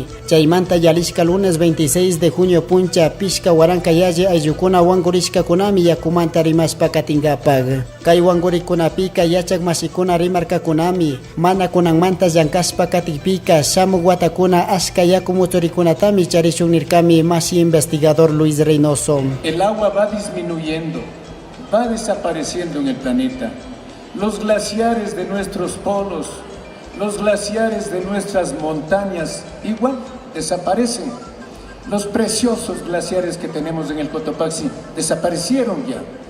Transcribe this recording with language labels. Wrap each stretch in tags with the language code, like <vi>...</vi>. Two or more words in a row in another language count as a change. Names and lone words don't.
<qu>Chaymanta yalishka lunes 26 de junio puncha pishka warankayalle ayllukuna wangurishkakunami yakumanta rimashpa katingapag. Kay wangurikunapika yachak masikuna rimarkakunami, mana kunanmanta llankaspa katikpika shamuk watakuna ashka yaku muchurikunatami charishun nirkami masi investigador Luis Reynoso.</qu> <es>El agua va disminuyendo, va desapareciendo en el planeta. Los glaciares de nuestros polos, los glaciares de nuestras montañas igual desaparecen. Los preciosos glaciares que tenemos en el Cotopaxi desaparecieron ya.</es>